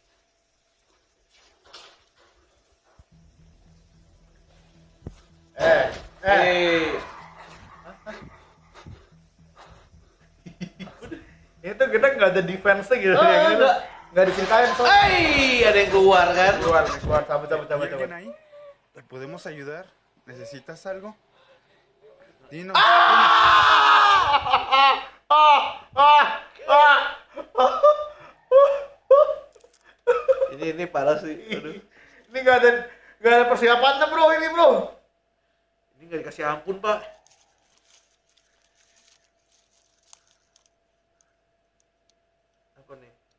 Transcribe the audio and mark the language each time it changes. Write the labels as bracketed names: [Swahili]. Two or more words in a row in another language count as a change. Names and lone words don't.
[Indonesian] Itu kita nggak ada defense-nya gitu ya. Nggak diceritain soalnya. Ada yang keluar kan? Keluar. Coba. [Spanish] ¿Te podemos ayudar? ¿Necesitas algo? Dinos. [Indonesian] Ini parah sih. Aduh. Ini nggak ada persiapannya bro, ini bro. Ini nggak dikasih ampun pak. Apa nih?